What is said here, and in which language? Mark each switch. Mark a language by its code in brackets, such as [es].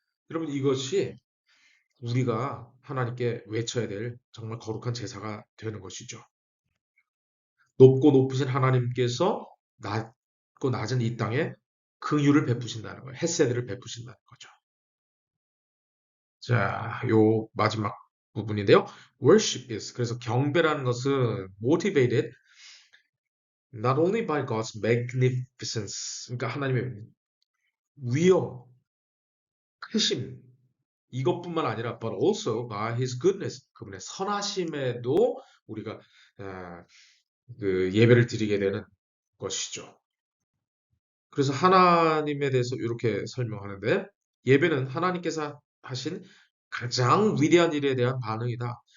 [ko] 여러분 이것이 우리가 하나님께 외쳐야 될 정말 거룩한 제사가 되는 것이죠. 높고 높으신 하나님께서 낮고 낮은 이 땅에 긍휼을 베푸신다는 거예요. 헷세드를 베푸신다는 거죠. 자, 요 마지막 부분인데요. [en] Worship is [ko] 그래서 경배라는 것은 [en] motivated not only by God's magnificence [ko] 그러니까 하나님의 위엄, 크심 이것뿐만 아니라 [en] but also by his goodness. [ko] 그분의 선하심에도 우리가 아, 그 예배를 드리게 되는 것이죠. 그래서 하나님에 대해서 이렇게 설명하는데 예배는 하나님께서 하신 가장 위대한 일에 대한 반응이다.